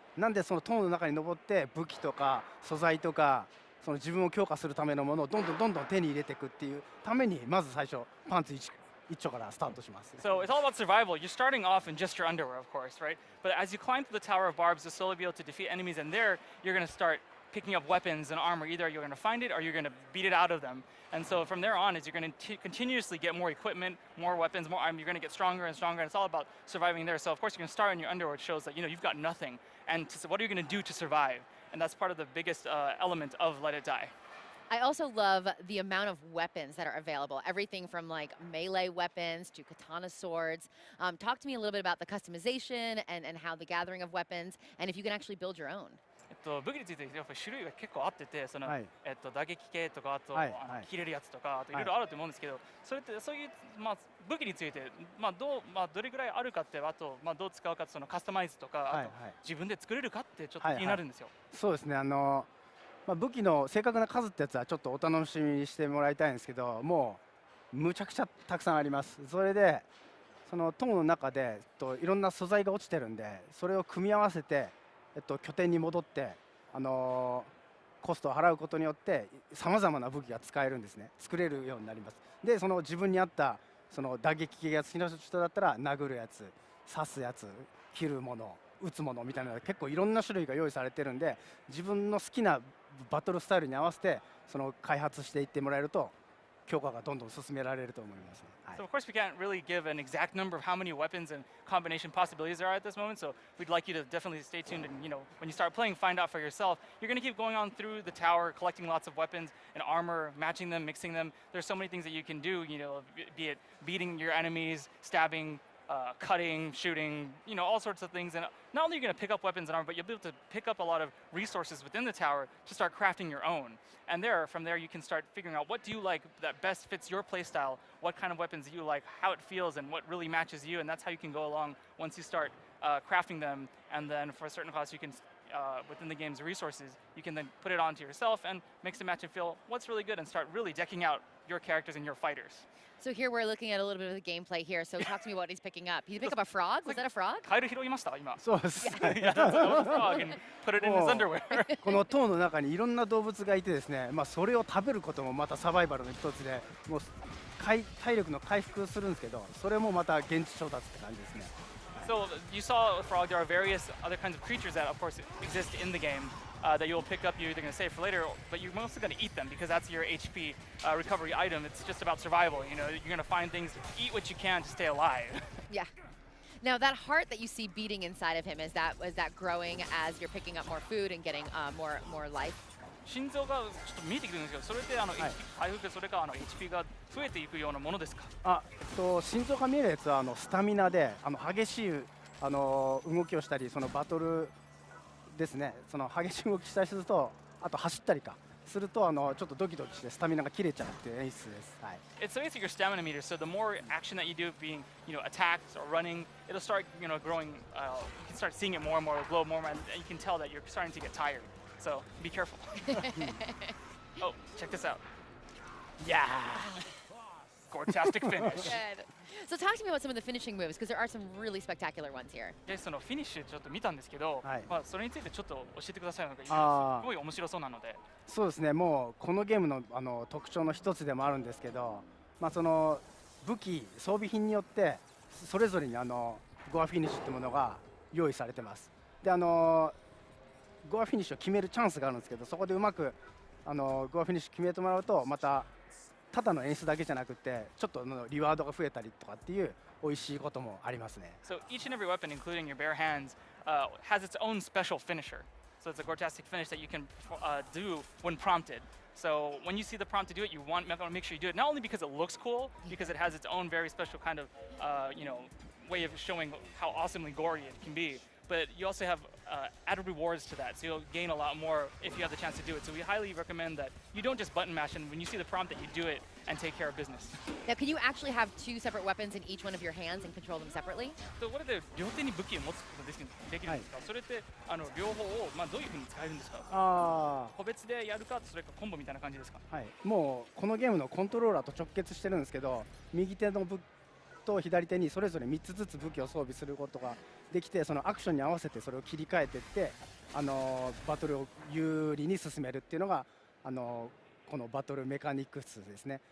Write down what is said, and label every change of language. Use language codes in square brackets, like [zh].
[ja] なんでその塔の中に登って武器とか素材とかその自分を強化するためのものをどんどん手に入れていくっていうためにまず最初パンツ一丁からスタートします。 [en] So it's all about survival. You're starting off in just your underwear, of course, right? But as you climb through the Tower of Barbs, you'll slowly be able to defeat enemies, and there you're going to start picking up weapons and armor. Either you're going to find it or you're going to beat it out of them. And so from there on, you're going to continuously get more equipment, more weapons, more armor. You're going to get stronger and stronger. And it's all about surviving there. So of course you're going to start in your underwear, which shows that you've got nothing. And what are you going to do to survive? And that's part of the biggest element of Let It Die. I also love the amount of weapons that are available. Everything from like melee weapons to katana swords. Talk to me a little bit about the customization and how the gathering of weapons, and if you can actually build your own. [ja] 武器についてやっぱり種類が結構あってて、その打撃系とかあと切れるやつとかあといろいろあると思うんですけど、そういう武器についてどれぐらいあるかってあとどう使うかそのカスタマイズとかあと自分で作れるかってちょっと気になるんですよ。そうですね。武器の正確な数ってやつはちょっとお楽しみにしてもらいたいんですけど、もうむちゃくちゃたくさんあります。それでその塔の中でいろんな素材が落ちてるんで、それを組み合わせて拠点に戻ってコストを払うことによってさまざまな武器が使えるんですね。作れるようになります。でその自分に合ったその打撃系が好きな人だったら殴るやつ、刺すやつ、切るもの、撃つものみたいな結構いろんな種類が用意されてるんで、自分の好きなバトルスタイルに合わせてその開発していってもらえると強化がどんどん進められると思います。 [en] So of course we can't really give an exact number of how many weapons and combination possibilities there are at this moment. So we'd like you to definitely stay tuned and when you start playing, find out for yourself. You're going to keep going on through the tower, collecting lots of weapons and armor, matching them, mixing them. There's so many things that you can do. Be it beating your enemies, stabbing. Cutting, shooting, all sorts of things. And not only are you going to pick up weapons and armor, but you'll be able to pick up a lot of resources within the tower to start crafting your own. And from there, you can start figuring out what do you like that best fits your playstyle, what kind of weapons you like, how it feels, and what really matches you. And that's how you can go along once you start crafting them. And then for a certain class, you can, within the game's resources, you can then put it onto yourself and mix and match and feel what's really good and start really decking out your characters and your fighters. So here we're looking at a little bit of the gameplay here. So talk to me about what he's picking up. He picked up a frog? Was that a frog? [ja] カエル拾いました今。そうです。 [en] Yeah, that's a frog and put it in his underwear. [ja] この塔の中にいろんな動物がいてですね、それを食べることもまたサバイバルの一つで、もう体力の回復するんですけど、それもまた現地調達って感じですね。 [en] So you saw a frog. There are various other kinds of creatures that, of course, exist in the game that you'll pick up. You're either going to save for later, but you're mostly going to eat them because that's your HP recovery item. It's just about survival. You're going to find things, eat what you can to stay alive. Yeah. Now that heart that you see beating inside of him, is that growing as you're picking up more food and getting more life? [ja] 心臓がちょっと見えてくるんですけど、それで回復それかHP が増えていくようなものですか？心臓が見えるやつはスタミナで激しい動きをしたり、そのバトルですね。その激しい動きしたりすると、あと走ったりかするとちょっとドキドキしてスタミナが切れちゃうっていう演出です。はい。 [en] It's basically your stamina meter. So the more action that you do, being attacked or running, it'll start growing. You can start seeing it more and more, glow more, and you can tell that you're starting to get tired. So be careful. Oh, check this out. Yeah. Gortastic finish. Good. So talk to me about some of the finishing moves, because there are some really spectacular ones here. [ja] そのフィニッシュちょっと見たんですけど、それについてちょっと教えてください。すごい面白そうなので。そうですね。もうこのゲームの特徴の一つでもあるんですけど、まあ、その武器装備品によってそれぞれにゴアフィニッシュってものが用意されてます。でゴアフィニッシュを決めるチャンスがあるんですけど、そこでうまくゴアフィニッシュ決めてもらうと、またただの演出だけじゃなくてちょっとリワードが増えたりとかっていう美味しいこともありますね。 [en] So each and every weapon, including your bare hands, has its own special finisher. So it's a Gortastic finish that you can do when prompted. So when you see the prompt to do it, you want to make sure you do it, not only because it looks cool, because it has its own very special kind of way of showing how awesomely gory it can be, but you also have added rewards to that, so you'll gain a lot more if you have the chance to do it. So we highly recommend that you don't just button mash, and when you see the prompt that you do it and take care of business. Now, can you actually have two separate weapons in each one of your hands and control them separately? So what are the [ja] 両手に武器を持つことできるんですか？それって両方をどういうふうに使えるんですか？個別でやるか、それかコンボみたいな感じですか？はい、もうこのゲームのコントローラーと直結してるんですけど、右手の武器と左手にそれぞれ3つずつ武器を装備することができて、そのアクションに合わせてそれを切り替えていってバトルを有利に進めるっていうのがこのバトルメカニクスですね。